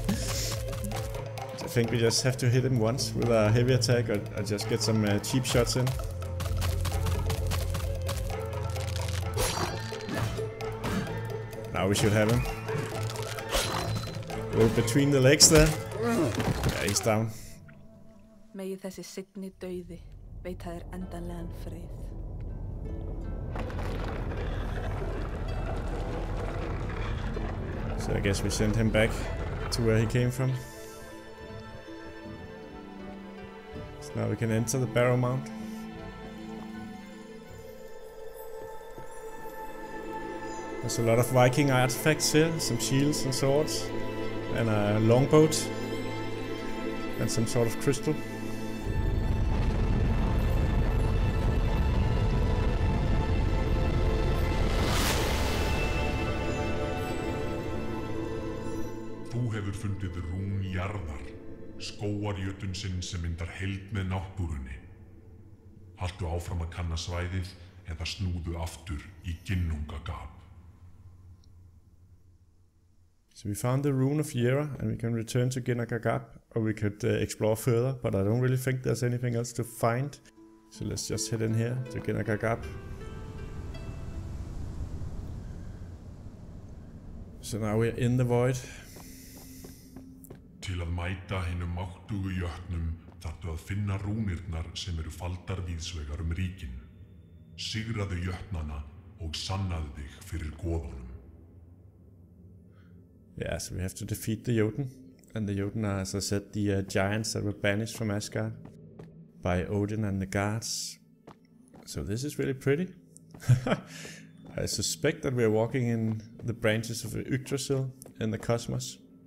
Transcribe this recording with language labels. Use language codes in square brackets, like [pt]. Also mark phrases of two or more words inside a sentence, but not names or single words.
[en] I think we just have to hit him once with a heavy attack or just get some cheap shots in. Now we should have him. Go between the legs there. Yeah, he's down. [is] Megi þessi signi dauði veita þér endanlegan frið. [en] So I guess we send him back to where he came from. So now we can enter the Barrow Mound. There's a lot of Viking artifacts here, some shields and swords, and a longboat, and some sort of crystal. [is] Þú hefur fundið rún jarðar, skógar jötunsinn sem myndar heild með náttúrunni. Haltu áfram að kanna svæðið eða snúðu aftur í ginnungagap. [en] So we found the rune of Yera and we can return to Ginnungagap, or we could explore further, but I don't really think there's anything else to find. So let's just head in here to Ginnungagap. So now we're in the void. [is] Til að mæta hinum máttugu jötnum þarftu að finna rúnirnar sem eru faldar víðsvegar ríkin. Sigraðu jötnana og sannaðu þig fyrir goðunum. [en] Yeah, so we have to defeat the Jotun. And the Jotun are, as I said, the giants that were banished from Asgard by Odin and the gods. So this is really pretty. I suspect that we're walking in the branches of Yggdrasil in the cosmos.